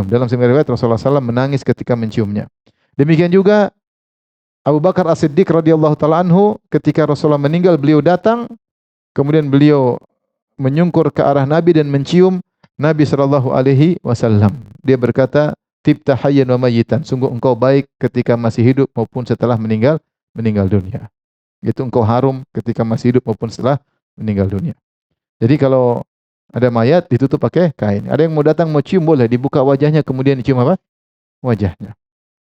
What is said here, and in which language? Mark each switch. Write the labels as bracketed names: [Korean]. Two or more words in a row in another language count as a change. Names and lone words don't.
[Indonesian] Dalam sebagian riwayat Rasulullah SAW menangis ketika menciumnya. Demikian juga Abu Bakar As-Siddiq [Arabic] radhiyallahu taala anhu, [Indonesian] ketika Rasulullah meninggal, beliau datang, kemudian beliau menyungkur ke arah Nabi dan mencium Nabi [Arabic] sallallahu alaihi wasallam. [Indonesian] Dia berkata, [Arabic] "Tibta hayyan wa mayyitan." [Indonesian] Sungguh engkau baik ketika masih hidup maupun setelah meninggal dunia. Itu engkau harum ketika masih hidup maupun setelah meninggal dunia. Jadi kalau ada mayat ditutup pakai kain. Ada yang mau datang mau cium boleh, dibuka wajahnya kemudian dicium apa? Wajahnya.